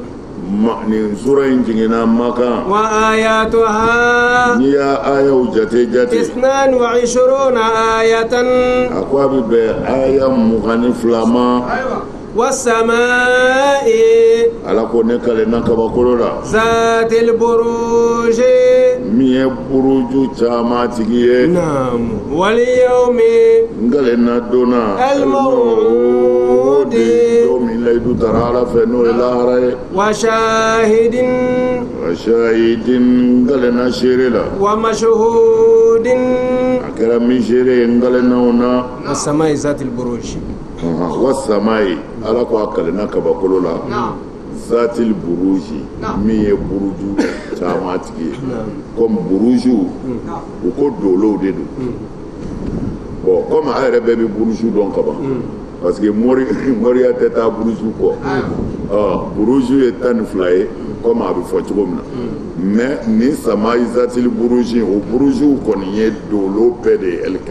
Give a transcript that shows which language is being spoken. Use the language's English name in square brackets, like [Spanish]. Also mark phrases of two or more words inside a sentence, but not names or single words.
[Bambara] nin sura in jiginna Maka [Arabic] وآياتها [Bambara] n'i y'a ayaw jate 22 ayatan a ko a bɛ bɛn aya 22 ma [Arabic] والسماء [Bambara] ala ko ne kalenna kabakolo la [Arabic] ذات البروج [Bambara] min ye buruju caman tigi ye [Arabic] نعم واليوم [Bambara] ngalenna donna [Arabic] الموعود [Bambara] don min layidu tara ala fɛ n'o ye lahara ye [Arabic] وشاهد وشاهد [Bambara] ngalenna seere la [Arabic] ومشهود [Bambara] a kɛra min seere ye ngalenna o na [Arabic] والسماء ذات البروج [Bambara] wasamayi ala ko a kalenna kabakolo la [Arabic] ذات البروج [Bambara] min ye buruju caman tigi ye comme buruju u ko dolow de don bon comme a yɛrɛ bɛɛ bɛ buruju dɔn ka ban [French] parce que [Bambara] moriya tɛ taa buruju kɔ buruju ye 12 ye comme a bɛ fɔ cogo min na mais ni [Arabic] السماء ذات البروج [Bambara] o buruju kɔni ye dolo bɛɛ de ye